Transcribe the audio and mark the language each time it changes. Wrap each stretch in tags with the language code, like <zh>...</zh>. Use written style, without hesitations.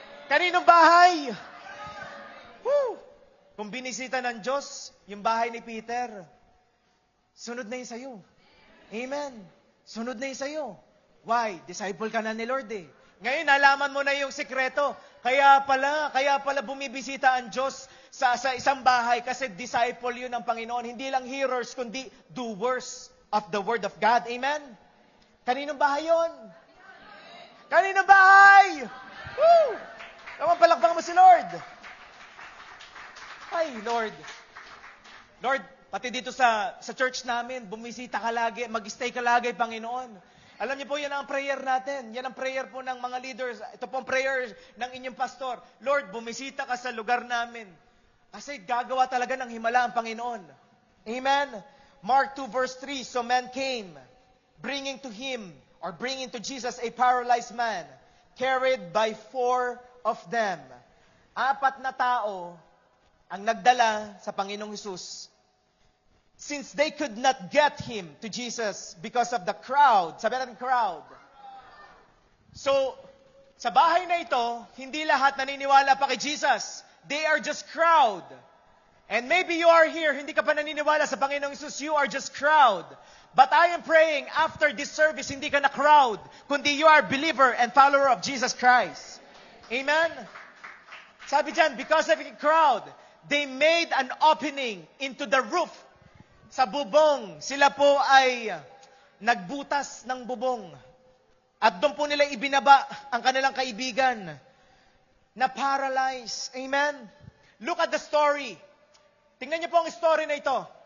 <tl>Kaninong bahay? Woo! Kung binisita ng Diyos, yung bahay ni Peter, sunod na yun sa'yo. Amen? Sunod na yun sa'yo.</tl> <en>Why?</en> <tl>Disciple ka na ni Lord eh. Ngayon, nalaman mo na yung sikreto. Kaya pala bumibisita ang Diyos sa isang bahay kasi disciple yun ng Panginoon. Hindi lang</tl> <en>hearers, kundi doers of the Word of God.</en> <tl>Amen? Kaninong bahay yun? Kaninong bahay? Woo! Naman palakbang mo si Lord. Ay, Lord. Lord, pati dito sa church namin, bumisita ka lagi, mag-stay ka lagi, Panginoon. Alam niyo po, yan ang prayer natin. Yan ang prayer po ng mga leaders. Ito po ang prayer ng inyong pastor. Lord, bumisita ka sa lugar namin. Kasi gagawa talaga ng himala ang Panginoon. Amen?</tl> <en>Mark 2 verse 3, so men came, bringing to Jesus a paralyzed man, carried by 4 of them.</en> <tl>4 na tao ang nagdala sa Panginoong Hesus.</tl> <en>Since they could not get him to Jesus because of the crowd.</en> <tl>Sabi natin crowd. So, sa bahay na ito, hindi lahat naniniwala pa kay Jesus.</tl> <en>They are just crowd. And maybe you are here,</en> <tl>hindi ka pa naniniwala sa Panginoong Hesus,</tl> <en>you are just crowd. But I am praying, after this service,</en> <tl>hindi ka na crowd, kundi</tl> <en>you are believer and follower of Jesus Christ. Amen?</en> <tl>Sabi dyan,</tl> <en>because of the crowd, they made an opening into the roof.</en> <tl>Sa bubong, sila po ay nagbutas ng bubong. At doon po nila ibinaba ang kanilang kaibigan na paralyzed. Amen?</tl> <en>Look at the story.</en> <tl>Tingnan niyo po ang story na ito.</tl>